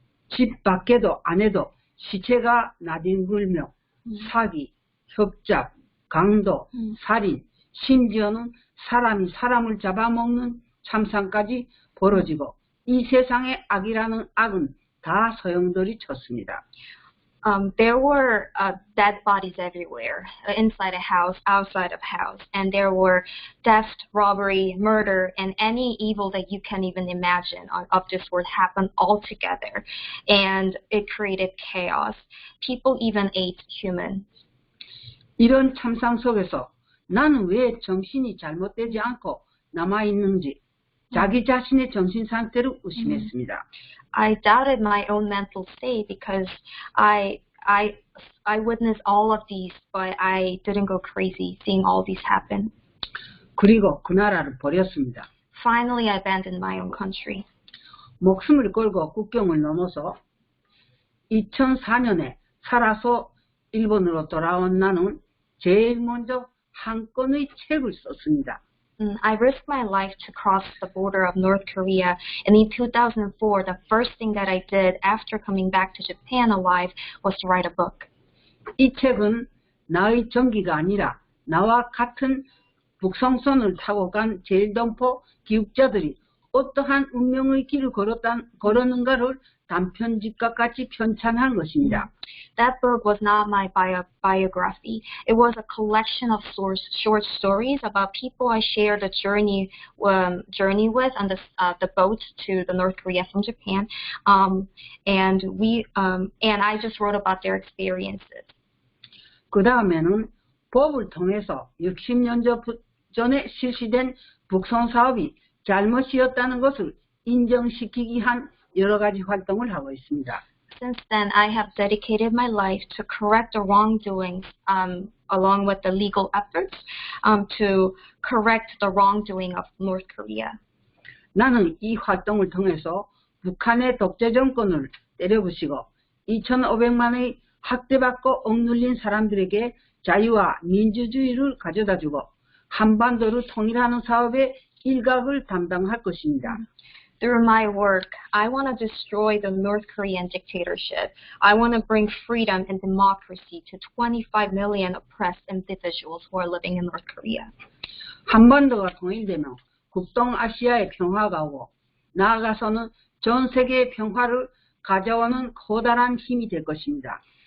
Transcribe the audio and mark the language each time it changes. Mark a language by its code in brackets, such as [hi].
[ko] 집 밖에도 안에도 시체가 나뒹굴며 사기, 협잡, 강도, 살인, 심지어는 사람이 사람을 잡아먹는 참상까지 벌어지고 이 세상의 악이라는 악은 다 소용돌이 쳤습니다. [en] There were dead bodies everywhere, inside a house, outside of house, and there were theft, robbery, murder, and any evil that you can even imagine of this world happened all together, and it created chaos. People even ate humans. [ko] 이런 참상 속에서 나는 왜 정신이 잘못되지 않고 남아있는지 자기 자신의 정신 상태를 의심했습니다. [en] I doubted my own mental state because I witnessed all of these, but I didn't go crazy seeing all these happen. [ko] 그리고 그 나라를 버렸습니다. [en] Finally, I abandoned my own country. [ko] 목숨을 걸고 국경을 넘어서 2004년에 살아서 일본으로 돌아온 나는 제일 먼저 한 권의 책을 썼습니다. [en] I risked my life to cross the border of North Korea, and in 2004, the first thing that I did after coming back to Japan alive was to write a book. [ko] 이 책은 나의 전기가 아니라 나와 같은 북성선을 타고 간 제일동포 기육자들이 어떠한 운명의 길을 걸었는가를 단편집과 같이 편찬한 것입니다. [en] That book was not my biography. It was a collection of short stories about people I shared a journey with on the boat to the North Korea from Japan, and I just wrote about their experiences. [ko] 그 다음에는 법을 통해서 60년 전에 실시된 북송 사업이 잘못이었다는 것을 인정시키기 위한 여러 가지 활동을 하고 있습니다. [en] Since then, I have dedicated my life to correct the wrongdoings, along with the legal efforts, to correct the wrongdoing of North Korea. [ko] 나는 이 활동을 통해서 북한의 독재 정권을 때려부시고 2,500만의 학대받고 억눌린 사람들에게 자유와 민주주의를 가져다주고 한반도를 통일하는 사업의 일각을 담당할 것입니다. [en] Through my work, I want to destroy the North Korean dictatorship. I want to bring freedom and democracy to 25 million oppressed individuals who are living in North Korea. [ko] 한반도가 통일되면 북동아시아의 평화가 오고 나아가서는 전 세계의 평화를 가져오는 커다란 힘이 될 것입니다.